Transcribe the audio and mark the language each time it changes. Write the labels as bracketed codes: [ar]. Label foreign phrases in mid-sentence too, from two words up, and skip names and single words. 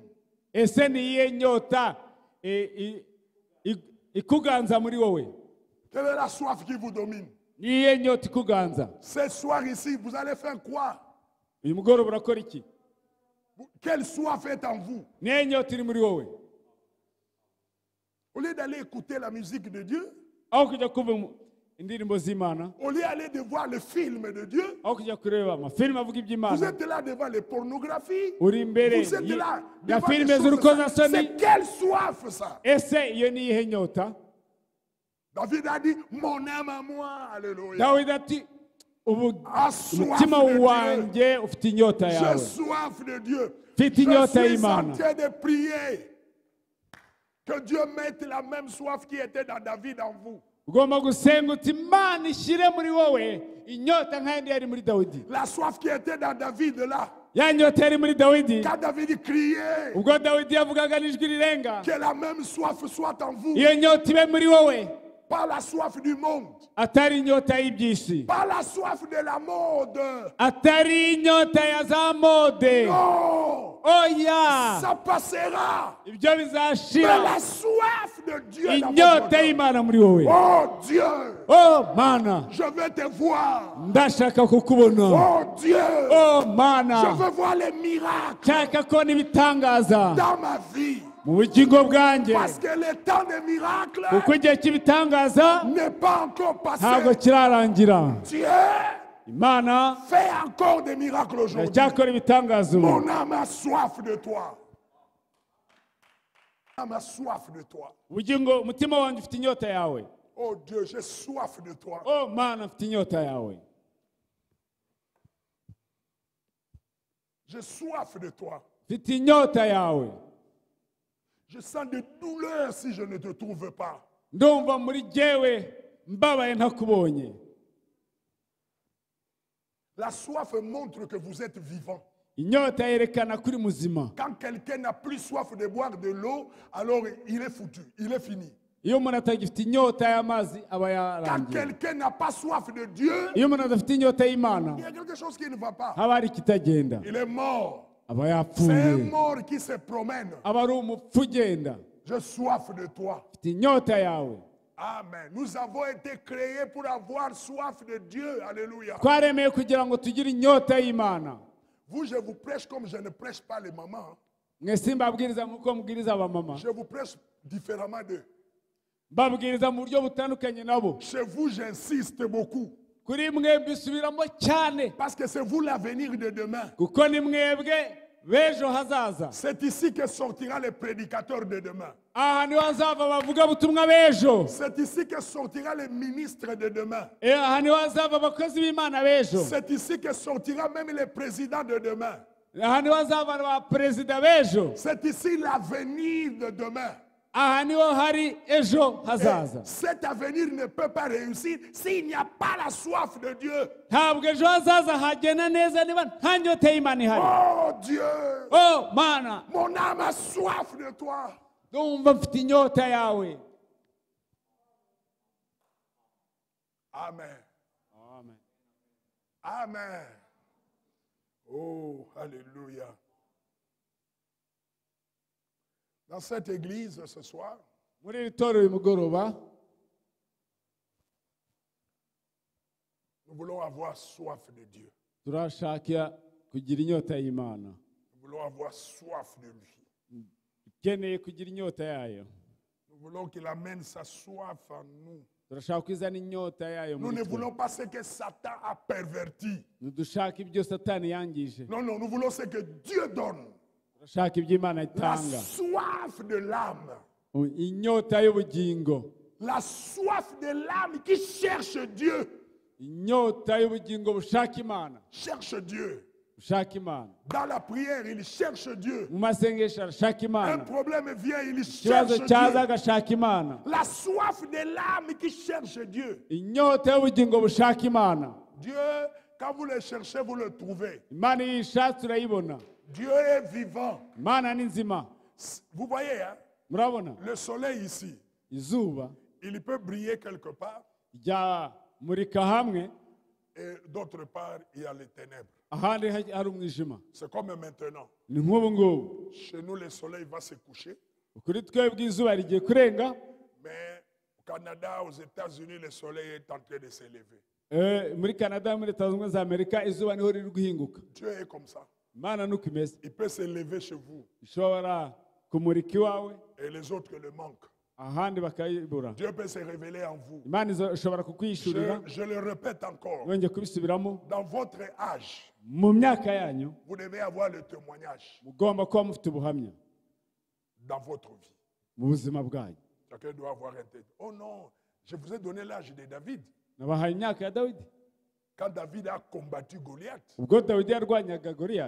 [rw] Ese ni iyihe nyota ikuganza muri wowe? [fr] Quelle est la soif qui vous domine? [rw] Ni iyihe nyota ikuganza? [fr] Ce soir ici, vous allez faire quoi? [rw] Uyu mugoroba urakora iki? [fr] Quelle soif est en vous? [rw] Ni iyihe nyota iri muri wowe? [fr] Au lieu d'aller écouter la musique de Dieu, [rw] Aho kujya kumva indirimbo z'Imana, [fr] au lieu d'aller de voir le film de Dieu, [rw] aho kujya kureba amafilime avuga [fr] vous [rw] iby'Imana, [fr] êtes là devant les pornographies. [rw] uri imbere [fr] Vous êtes là [rw] ya [fr] devant les [rw] filime [fr] choses. [rw] z'urukozasoni. [fr] C'est quelle soif ça? [rw] Ese iyo ni iyihe nyota? [fr] David a dit, mon âme à moi, alléluia. [rw] Dawidi ati [fr] A soif [rw] umutima [fr] de Dieu. [rw] wanjye ufite inyota [fr] J'ai [rw] yawe. [fr] soif de Dieu. [rw] Mfite [fr] Je [rw] inyota [fr] suis [rw] y'Imana. [fr] en train de prier. Que Dieu mette la même soif qui était dans David en vous. [rw] Ugomba gusenga uti Imana ishyire muri wowe inyota nk'ayandi yari muri Dawidi. [fr] La soif qui était dans David là. [rw] Ya nyota yari muri Dawidi, [fr] Quand David criait, [rw] ubwo Dawidi yavugaga n'ijwi rirenga, [fr] que la même soif soit en vous. [rw] iyo nyota ibe muri wowe, [fr] Pas la soif du monde. [rw] atari inyota y'iby'isi, [fr] Pas la soif de la mode. [rw] atari inyota ya za mode. [fr] Non. [rw] Oya, [fr] Ça passera. [rw] ibyo [fr] Mais [rw] bizashira. [fr] la soif de Dieu dans votre [rw] Inyota [fr] cœur. [rw] y'Imana muri wowe. [fr] Oh Dieu, [rw] Oh Mana, [fr] je veux te voir. [rw] ndashaka kukubona. [fr] Oh Dieu, [rw] Oh [fr] je [rw] Mana, [fr] veux voir les miracles [rw] nshaka kubona ibitangaza [fr] dans ma vie. [rw] mu bugingo bwanjye, [fr] Parce que le temps des miracles [rw] kuko igihe cy'ibitangaza [fr] n'est pas encore [rw] ntabwo [fr] passé. [rw] kirarangira. [fr] Dieu [rw] Imana [fr] fait encore des miracles aujourd'hui. [rw] iracyakora ibitangaza ubu. [fr] Mon âme a soif de toi. Mon âme a soif de toi. [rw] Ubugingo, umutima wanjye ufite inyota yawe. [fr] Oh Dieu, j'ai soif de toi. [rw] Oh Mana, mfite inyota yawe. [fr] J'ai soif de toi. [rw] Mfite inyota yawe. [fr] Je sens des douleurs si je ne te trouve pas. [rw] Ndumva muri jyewe mbabaye ntakubonye. [fr] La soif montre que vous êtes vivant. [rw] Inyota yerekana kuri muzima. [fr] Quand quelqu'un n'a plus soif de boire de l'eau, alors il est foutu, il est fini. [rw] Iyo umuntu atagifite inyota y'amazi aba [fr] Quand [rw] yarangiye. [fr] quelqu'un n'a pas soif de Dieu, [rw] Iyo umuntu adafite inyota y'Imana, [fr] il y a quelque chose qui ne va pas. [rw] haba hari ikitagenda, [fr] Il est mort. [rw] aba [fr] C'est un [rw] yapfuye, [fr] mort qui se promène. [rw] aba ari umupfu ugenda. [fr] J'ai soif de toi. [rw] Mfite inyota yawe. Amen. [fr] Nous avons été créés pour avoir soif de Dieu. Alléluia. [rw] Twaremeye kugira ngo tugire inyota y'Imana. [fr] Vous, je vous prêche comme je ne prêche pas les mamans. [rw] mwese mbabwiriza nk'uko mubwiriza abamama, [fr] Je vous prêche différemment d'eux. [rw] mbabwiriza mu buryo butandukanye nabo. [fr] Chez vous, j'insiste beaucoup. [rw] Kuri mwe mbisubiramo cyane, [fr] Parce que c'est vous l'avenir de demain. [rw] kuko ni mwebwe b'ejo hazaza. [fr] C'est ici que sortira le prédicateur de demain. [rw] Aha niho hazava abavuga butumwa b'ejo. [fr] C'est ici que sortira le ministre de demain. [rw] Aha niho hazava abakozi b'Imana b'ejo. [fr] C'est ici que sortira même le président de demain. [rw] Aha niho hazava abaperezida b'ejo. [fr] C'est ici l'avenir de demain. [rw] Aha niho hari ejo hazaza. [fr] Cet avenir ne peut pas réussir s'il n'y a pas la soif de Dieu. [rw] Ntabwo ejo hazaza hagenda neza niba nta nyota y'Imana ihari. [fr] Oh Dieu, [rw] Oh Mana, [fr] mon âme a soif de toi. [rw] ndumva mfite inyota yawe. Amen. Amen. [fr] Amen. Oh, alléluia. Dans cette église ce soir, [rw] Muri iri torero uyu mugoroba [fr] nous voulons avoir soif de Dieu. [rw] turashaka kugira inyota y'Imana. [fr] Nous voulons avoir soif de lui. [rw] Dukeneye kugira inyota yayo. [fr] Nous voulons qu'il amène sa soif en nous. [rw] Turashaka kwizana inyota yayo [fr] Nous [rw] muri [fr] ne [rw] twe. [fr] voulons pas ce que Satan a perverti. [rw] Ntidushaka ibyo Satani yangije. [fr] Non, non, nous voulons ce que Dieu donne. [rw] Turashaka ibyo Imana [fr] La [rw] itanga. [fr] soif de l'âme. [rw] Inyota y'ubugingo. [fr] La soif de l'âme qui cherche Dieu. [rw] Inyota y'ubugingo bushaka Imana. [fr] Cherche Dieu. [rw] Bushaka Imana. [fr] Dans la prière, il cherche Dieu. [rw] Mu masengesho arashaka [fr] Un [rw] Imana. [fr] problème vient, il [rw] Ikibazo [fr] cherche [rw] cyaza [fr] Dieu. [rw] agashaka Imana. [fr] La soif de l'âme qui cherche Dieu. [rw] Inyota y'ubugingo bushaka Imana. [fr] Dieu, quand vous le cherchez, vous le trouvez. [rw] Imana iyo ishatse urayibona. [fr] Dieu est vivant. [rw] Imana ni nzima. [fr] Vous voyez, hein, [rw] Murabona? [fr] le soleil ici, [rw] Izuba [fr] il peut briller quelque part [rw] rya murika hamwe, [fr] et d'autre part, il y a les ténèbres. [rw] ahandi hari umwijima. [fr] C'est comme maintenant. [rw] Ni nk'ubu ngubu. [fr] Chez nous, le soleil va se coucher. [rw] Kuri twebwe izuba rigiye kurenga. [fr] Mais au Canada, aux États-Unis, le soleil est en train de s'élever. [rw] Muri Canada, muri Leta Zunze Ubumwe za Amerika, izuba niho riri guhinguka. [fr] Dieu est comme ça. [rw] Imana nuko imeze. [fr] Il peut s'élever chez vous [rw] Ishobora kumurika iwawe, [fr] et les autres le manquent. [rw] ahandi bakayibura. [fr] Dieu peut se révéler en vous. [rw] Imana ishobora kukwishurira. [fr] Je le répète encore. [rw] Yongeye kubisubiramo. [fr] Dans votre âge, [rw] Mu myaka yanyu, [fr] vous devez avoir le témoignage [rw] mugomba kuba mufite ubuhamya [fr] dans votre vie. [rw] mu buzima bwanyu. [fr] Chacun doit avoir un témoignage. Oh non, je vous ai donné l'âge de David. [rw] Nabahaye imyaka ya Dawidi. [fr] Quand David a combattu Goliath, [rw] Ubwo Dawidi yarwanyaga Goliyati.